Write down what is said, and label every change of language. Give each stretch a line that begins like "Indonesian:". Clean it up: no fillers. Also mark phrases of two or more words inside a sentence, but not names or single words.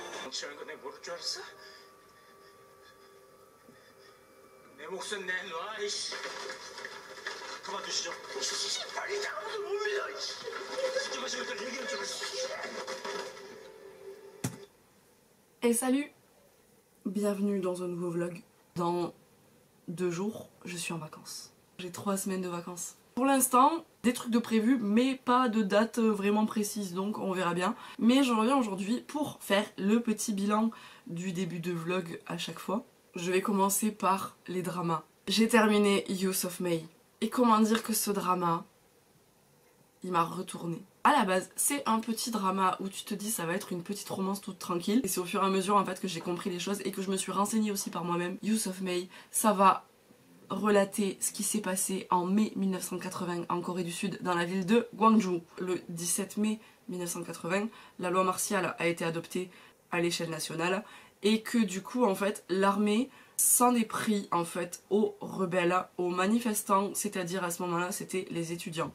Korean: 정치하는 거 내가 모를 줄 알았어? 내 목숨 내놔, 이씨. 그만두시죠. 빨리 아무도 못 믿어, 이씨. 진짜 마시고 일단 얘기를 좀 했어.
French: Et salut! Bienvenue dans un nouveau vlog. Dans 2 jours, je suis en vacances. J'ai 3 semaines de vacances. Pour l'instant, des trucs de prévu, mais pas de date vraiment précise, donc on verra bien. Mais je reviens aujourd'hui pour faire le petit bilan du début de vlog à chaque fois. Je vais commencer par les dramas. J'ai terminé Youth of May. Et comment dire que ce drama, il m'a retourné. À la base, c'est un petit drama où tu te dis ça va être une petite romance toute tranquille. Et c'est au fur et à mesure en fait que j'ai compris les choses et que je me suis renseignée aussi par moi-même. Youth of May, ça va relater ce qui s'est passé en mai 1980 en Corée du Sud dans la ville de Gwangju. Le 17 mai 1980, la loi martiale a été adoptée à l'échelle nationale et que du coup en fait l'armée s'en est pris en fait aux rebelles, aux manifestants, c'est-à-dire à ce moment-là c'était les étudiants.